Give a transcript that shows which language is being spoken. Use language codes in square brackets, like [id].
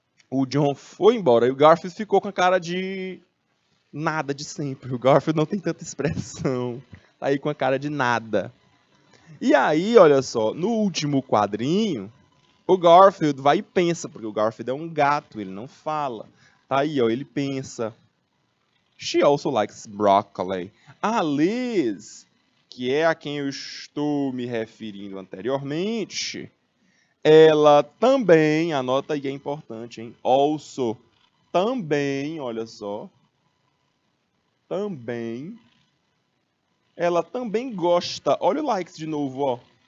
[pt] O John foi embora e o Garfield ficou com a cara de nada de sempre. O Garfield não tem tanta expressão. Tá aí com a cara de nada. E aí, olha só, no último quadrinho, o Garfield vai e pensa, porque o Garfield é um gato, ele não fala. Tá aí, ó, ele pensa. [en] She also likes broccoli. [pt] A Liz, que é a quem eu estou me referindo anteriormente, ela também, anota aí, é importante, hein? Also, também, olha só, também, ela também gosta, olha o likes de novo, ó.